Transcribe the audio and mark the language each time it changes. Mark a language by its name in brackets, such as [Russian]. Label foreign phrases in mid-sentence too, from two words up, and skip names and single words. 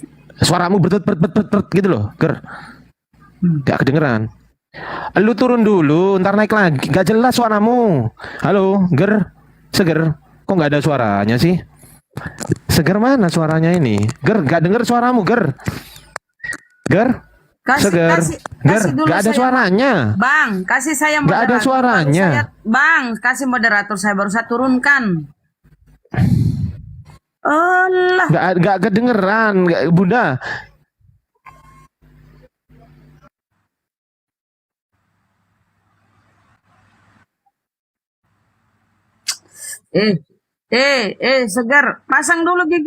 [Indonesian] Suaramu ber gitu loh, Ger. Gak kedengeran. Lu turun dulu, ntar naik lagi. Gak jelas suaramu. Halo, Ger. Seger. Kok gak ada suaranya sih? Seger mana suaranya ini? Ger, gak denger suaramu, Ger. Ger. Seger. Ger, kasih dulu gak ada saya. suaranya. Bang, kasih saya Nggak ada moderator. suaranya. Bang, kasih moderator saya baru saya turunkan. Allah. Gak kedengeran, Bunda. Segar, pasang dulu gigi.